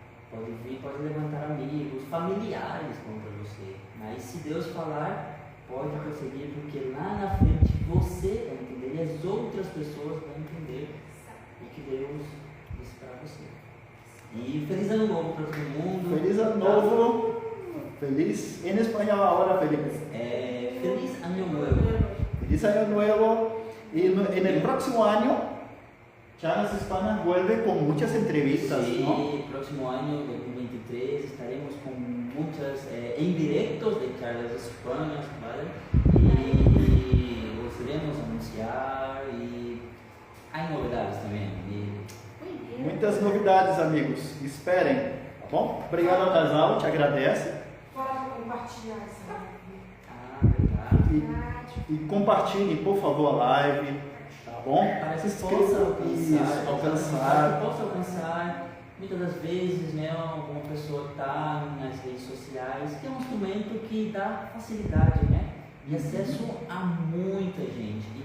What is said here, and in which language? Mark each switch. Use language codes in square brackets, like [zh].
[pt] Pode levantar amigos, familiares contra você. Mas se Deus falar, pode prosseguir, porque lá na frente você vai entender e as outras pessoas vão entender o que Deus disse para você. E feliz ano novo para todo mundo. Feliz ano novo. [es] Feliz en español ahora, Felipe. Feliz año nuevo. Feliz año nuevo. Y en el próximo año, Charlas Hispanas vuelve con muchas entrevistas, sí, ¿no? El próximo año, 2023, estaremos con muchas en directos de Charlas Hispanas, ¿vale? Y os iremos anunciar y hay novedades también. [pt] Muitas novidades, amigos. Esperem, tá bom? Obrigado ao casal, te agradece. Fora para compartilhar essa live. Verdade. E compartilhem, por favor, a live, tá bom? Para que Se possa alcançar. Possa alcançar. Muitas das vezes, né, alguma pessoa está nas redes sociais, que é um instrumento que dá facilidade, né, e acesso a muita gente.